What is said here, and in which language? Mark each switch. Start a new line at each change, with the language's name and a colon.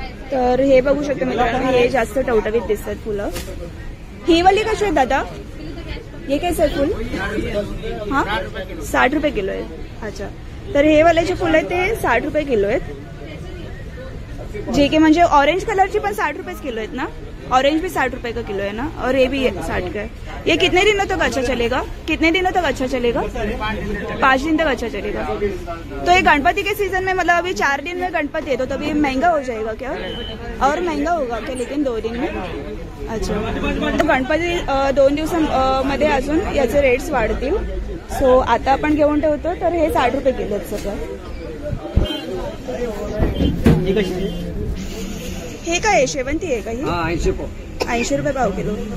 Marathi: तर हे बघू शकता मित्रांनो, हे जास्त टवटवीत दिसतात फुलं. ही वाली कशी आहे दादा? ये कैसे आहे फुल? हा 60 रुपये किलो आहे. अच्छा. तर हे वाले जे फुलं आहेत ते 60 रुपये किलो आहेत. जे की म्हणजे ऑरेंज कलरची पण 60 रुपये किलो आहेत ना?
Hindi: ऑरेंज भी 60 रुपए का किलो है ना. और ये भी 60 का है. ये कितने दिनों तक अच्छा चलेगा? कितने दिनों तक अच्छा चलेगा? 5 दिन तक अच्छा चलेगा. तो ये गणपति के सीजन में, मतलब अभी 4 दिन में गणपति है, तो तभी महंगा हो जाएगा क्या? और महंगा होगा क्या लेकिन 2 दिन में? अच्छा.
Marathi: तो गणपती 2 दिवसांमध्ये अजून याचे रेट्स वाढतील. सो आता आपण घेऊन ठेवतो. तर हे 60 रुपये किलो आहेत सगळं. हे काय आहे? शेवंती आहे का ही? 80 रुपये पाव किलो.